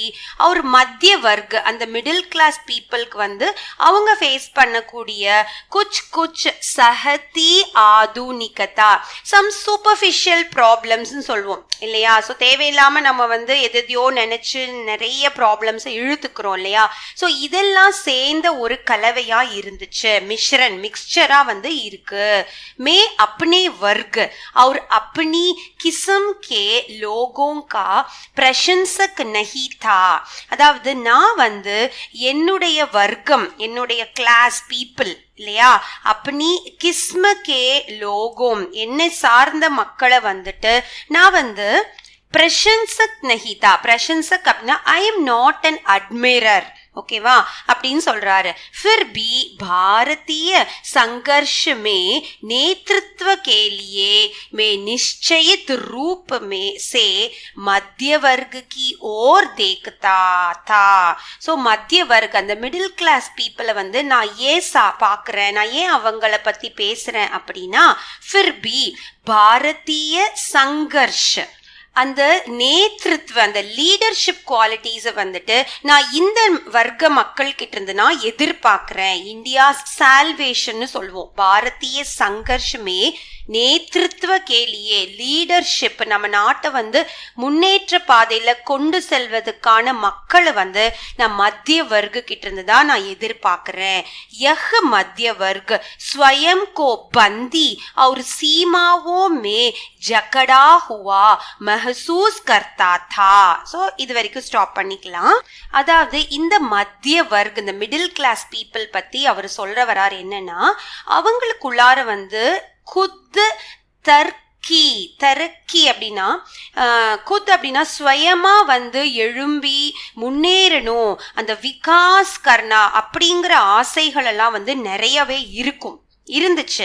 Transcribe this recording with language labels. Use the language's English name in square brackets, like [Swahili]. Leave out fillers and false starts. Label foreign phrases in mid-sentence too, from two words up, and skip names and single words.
[Tamil] அவர் மத்திய வர்க்க அந்த [English] middle class peopleக்கு [Tamil] வந்து அவங்க ஃபேஸ் பண்ணக்கூடிய [Hindi] कुछ सहती आधुनिकता, [English] some superficial problems [Tamil] சொல்லுவோம் இல்லையா. ஸோ தேவையில்லாம நம்ம வந்து எதையோ நினைச்சு நிறைய ப்ராப்ளம்ஸை இழுத்துக்கிறோம் இல்லையா. ஸோ இதெல்லாம் சேர்ந்த ஒரு கலவையா இருந்துச்சு, மிக்சரா வந்து இருக்கு. [Hindi] मैं अपने वर्ग और अपनी किस्म के लोगों का प्रशंसक नहीं था. [Tamil] அதாவது நான் வந்து என்னுடைய வர்க்கம், என்னுடைய [English] class people [Tamil] இல்லையா, [Hindi] अपनी किस्म के लोगों, [Tamil] என்னை சார்ந்த மக்களை வந்துட்டு நான் வந்து [Hindi] प्रशंसक नहीं था. [Tamil] பிரசன்சக் அப்படின்னா [English] I am not an admirer, [Tamil] ஓகேவா அப்படின்னு சொல்றாரு. [Hindi] फिर भी भारतीय संघर्ष में नेतृत्व के लिए मैं निश्चित रूप में से मध्य वर्ग की ओर देखता था. [Tamil] ஸோ [Hindi] मध्य वर्ग [Tamil] அந்த [English] middle class peopleஐ [Tamil] வந்து நான் ஏன் பார்க்குறேன், நான் ஏன் அவங்கள பத்தி பேசுறேன் அப்படின்னா, [Hindi] फिर भी भारतीय संघर्ष [Tamil] அந்த நேத்ருத்வ அந்த [English] leadership qualitiesஐ [Tamil] வந்துட்டு நான் இந்த வர்க்க மக்கள் கிட்ட இருந்து நான் எதிர்பார்க்கிறேன். இந்தியா சால்வேஷன் சொல்லுவோம். [Hindi] भारतीय संघर्ष में नेतृत्व के लिए, [Tamil] லீடர்ஷிப், நம்ம நாட்டை வந்து முன்னேற்ற பாதையில கொண்டு செல்வதற்கான மக்களை வந்து நான் மத்திய வர்க்க கிட்ட இருந்து தான் நான் எதிர்பார்க்கிறேன். [Hindi] यह मध्य वर्ग स्वयं को बंधी और सीमाओं में जकड़ा हुआ महसूस करता था. [Tamil] ஸோ இது வரைக்கும் ஸ்டாப் பண்ணிக்கலாம். அதாவது இந்த [Hindi] मध्य वर्ग, [Tamil] இந்த [English] middle class people [Tamil] பத்தி அவர் சொல்ற வரார் என்னன்னா, அவங்களுக்குள்ளார வந்து [Hindi] खुद तरक्की [Tamil] அப்படின்னா குத் அப்படின்னா ஸ்வயமா வந்து எழும்பி முன்னேறணும், அந்த [Hindi] विकास करना [Tamil] அப்படிங்கிற ஆசைகள் எல்லாம் வந்து நிறையவே இருந்துச்சு.